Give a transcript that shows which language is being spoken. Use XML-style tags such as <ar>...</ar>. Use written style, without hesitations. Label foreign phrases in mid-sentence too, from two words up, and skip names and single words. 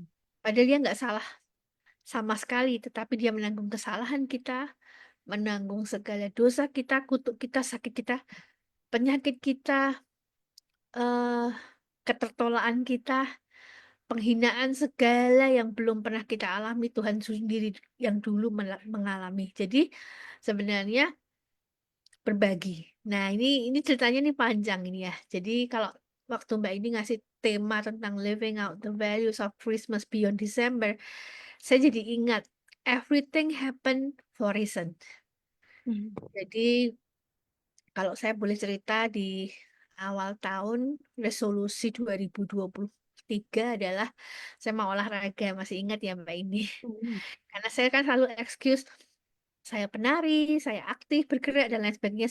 <id>Padahal dia nggak salah sama sekali, tetapi dia menanggung kesalahan kita, menanggung segala dosa kita, kutuk kita, sakit kita, penyakit kita, eh, ketertolaan kita, penghinaan segala yang belum pernah kita alami, Tuhan sendiri yang dulu mengalami. Jadi sebenarnya berbagi. Nah, ini ceritanya nih panjang ini ya. Jadi kalau waktu Mbak ini ngasih tema tentang</id> <en>living out the values of Christmas beyond December,</en> <id>saya jadi ingat</id> <en>everything happen for reason. Mhm.</en> <id>Jadi kalau saya boleh cerita di awal tahun resolusi 2023 adalah saya mau olahraga. Masih ingat ya Mbak ini? Mhm. Karena saya kan selalu excuse saya penari, saya aktif, bergerak, dan lain sebagainya.</id>